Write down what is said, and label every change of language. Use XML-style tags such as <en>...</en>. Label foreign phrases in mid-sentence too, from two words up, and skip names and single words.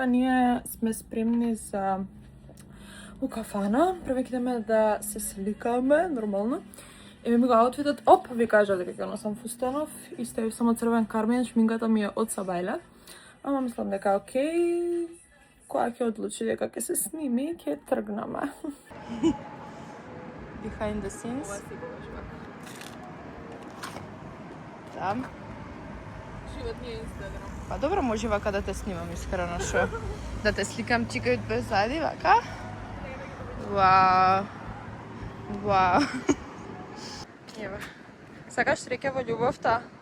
<mk>Ние сме спремни за у кафана. Прве ќе идеме да се сликаме, нормално. Еме ми го аутфитот, ви кажа дека ќе носам фустанов и ставив само црвен кармен, шминката ми е од Сабајле. Ама мислам дека окей, која ќе одлучи дека ќе се сними, ќе тргнаме.</mk> <en>Behind the scenes.</en> <mk>Да. Живот не е Инстаграм. Па добро, може вака да те снимам искрено, шо? Да те сликам чикајот без зади, вака? Вау. Вау. Ева. Сакаш среќа во љубовта?</mk>